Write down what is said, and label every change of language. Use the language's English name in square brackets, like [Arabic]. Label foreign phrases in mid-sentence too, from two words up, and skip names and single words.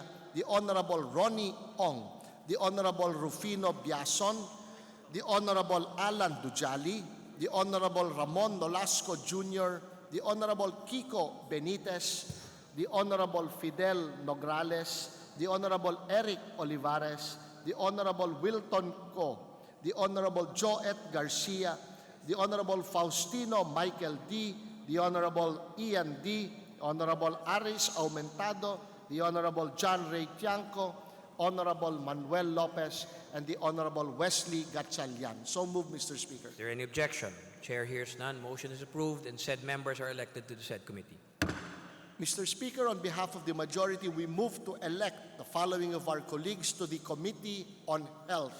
[English] the Honorable Ronnie Ong, the Honorable Rufino Biason, the Honorable Alan Dujali, the Honorable Ramon Nolasco Jr., the Honorable Kiko Benitez, the Honorable Fidel Nograles, the Honorable Eric Olivares, the Honorable Wilton Co., the Honorable Joet Garcia, the Honorable Faustino Michael D., the Honorable Ian D., Honorable Aris Aumentado, the Honorable John Ray Tiangco, Honorable Manuel Lopez, and the Honorable Wesley Gatchalian. So move, Mr. Speaker. Is there any objection? Chair hears none. Motion is approved and said members are elected to the said committee. Mr. Speaker, on behalf of the majority, we move to elect the following of our colleagues to the Committee on Health.